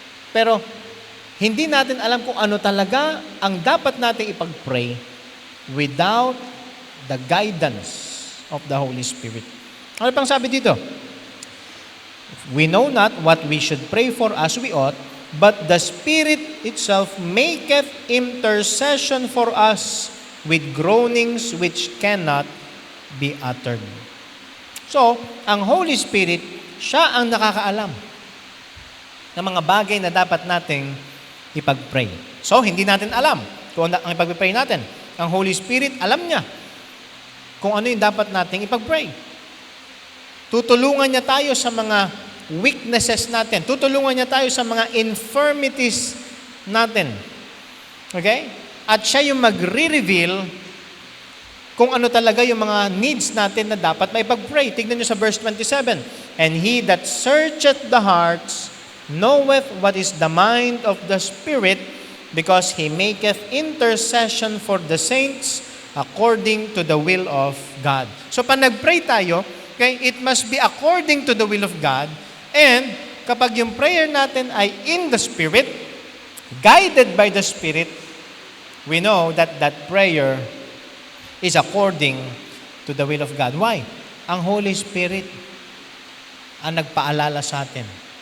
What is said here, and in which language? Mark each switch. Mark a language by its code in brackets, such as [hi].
[tl] Pero, hindi natin alam kung ano talaga ang dapat nating ipag-pray [en] without the guidance of the Holy Spirit. [tl] Ano pang sabi dito? [en] We know not what we should pray for as we ought, but the Spirit itself maketh intercession for us with groanings which cannot be uttered. [tl] So, ang Holy Spirit, siya ang nakakaalam ng mga bagay na dapat nating ipag-pray. So, hindi natin alam kung ano ang ipag-pray natin. Ang Holy Spirit, alam niya kung ano yung dapat nating ipag-pray. Tutulungan niya tayo sa mga weaknesses natin. Tutulungan niya tayo sa mga infirmities natin. Okay? At siya yung magre-reveal kung ano talaga yung mga needs natin na dapat maipag-pray. Tignan nyo sa verse 27. [en] And He that searcheth the hearts knoweth what is the mind of the Spirit, because He maketh intercession for the saints according to the will of God. So, [tl] pag nag-pray tayo, [en] okay, it must be according to the will of God. And [tl] kapag yung prayer natin ay [en] in the Spirit, guided by the Spirit, we know that that prayer is according to the will of God. Why? [tl] Ang Holy Spirit ang nagpaalala sa atin.